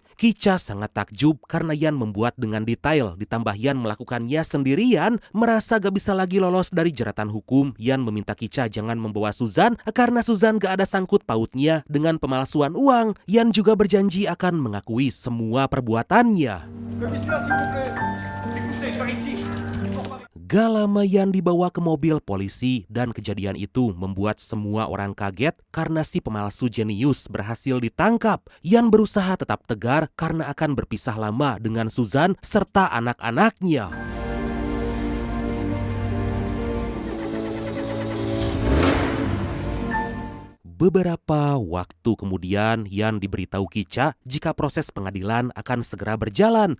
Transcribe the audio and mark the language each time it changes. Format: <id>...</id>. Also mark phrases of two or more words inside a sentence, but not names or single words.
<id>Kica sangat takjub karena Yan membuat dengan detail, ditambah Yan melakukannya sendirian. Merasa gak bisa lagi lolos dari jeratan hukum, Yan meminta Kica jangan membawa Suzanne karena Suzanne gak ada sangkut pautnya dengan pemalsuan uang. Yan juga berjanji akan mengakui semua perbuatannya.</id> <fr>Commissaire, s'il vous plaît. Écoutez, par ici.</fr> <id>Gak lama Yan dibawa ke mobil polisi dan kejadian itu membuat semua orang kaget karena si pemalsu jenius berhasil ditangkap. Yan berusaha tetap tegar karena akan berpisah lama dengan Suzanne serta anak-anaknya. Beberapa waktu kemudian Yan diberitahu Kica jika proses pengadilan akan segera berjalan.</id>